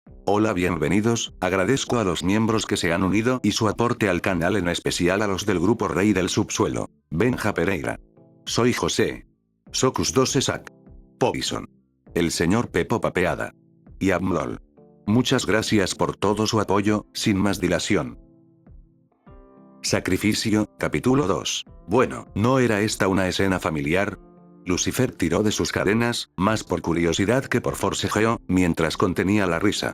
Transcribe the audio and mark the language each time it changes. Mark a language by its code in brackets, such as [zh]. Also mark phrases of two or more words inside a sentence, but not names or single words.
[es] Hola, bienvenidos, agradezco a los miembros que se han unido y su aporte al canal, en especial a los del grupo Rey del Subsuelo. Benja Pereira. Soy José. Socus 2 Esac. Povison. El señor Pepo Papeada. Y Amlol. Muchas gracias por todo su apoyo, sin más dilación. Sacrificio, capítulo 2. Bueno, ¿no era esta una escena familiar? Lucifer tiró de sus cadenas, más por curiosidad que por forcejeo, mientras contenía la risa.